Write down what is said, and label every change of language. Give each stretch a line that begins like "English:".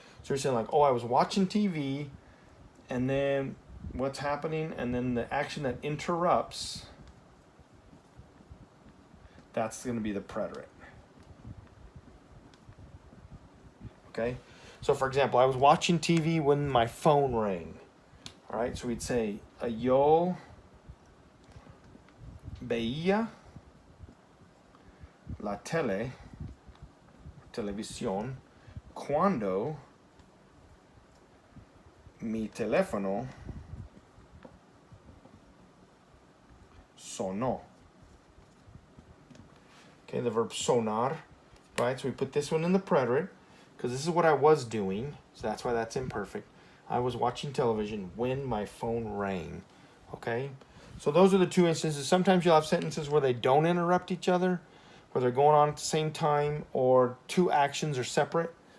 English: So we're saying like, oh, I was watching TV, and then what's happening, and then the action that interrupts, that's going to be the preterite. Okay? So for example, I was watching TV when my phone rang. All right? So we'd say,
Spanish: yo veía la televisión, cuando mi teléfono sonó.
English: Okay, the verb sonar, right? So we put this one in the preterite, because this is what I was doing, so that's why that's imperfect. I was watching television when my phone rang, okay? So those are the two instances. Sometimes you'll have sentences where they don't interrupt each other, where they're going on at the same time, or two actions are separate.